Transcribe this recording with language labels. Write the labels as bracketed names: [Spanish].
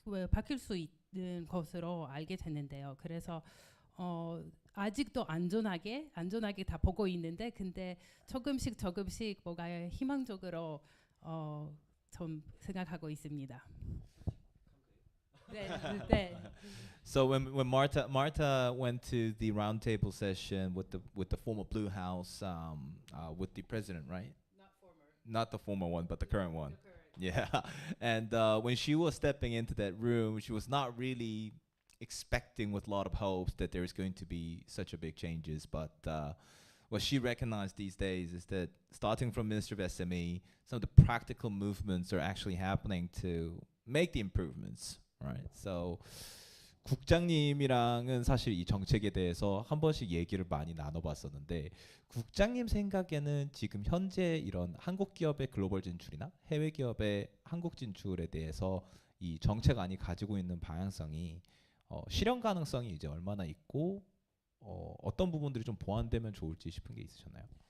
[Korean] 바뀔 수 있는 것으로 알게 됐는데요. 그래서 아직도 안전하게 다 보고 있는데 근데 조금씩 뭔가 희망적으로 좀 생각하고 있습니다. 네, 네. [English] So when Marta went to the roundtable session with the former Blue House with the president, right? Not the former one, but the current one. Yeah, and when she was stepping into that room, she was not really expecting with a lot of hopes that there is going to be such a big changes. But what she recognized these days is that starting from Minister of SME, some of the practical movements are actually happening to make the improvements, right? [Korean] So 국장님이랑은 사실 이 정책에 대해서 한 번씩 얘기를 많이 나눠봤었는데 국장님 생각에는 지금 현재 이런 한국 기업의 글로벌 진출이나 해외 기업의 한국 진출에 대해서 이 정책안이 가지고 있는 방향성이 실현 가능성이 이제 얼마나 있고 어떤 부분들이 좀 보완되면 좋을지 싶은 게 있으셨나요?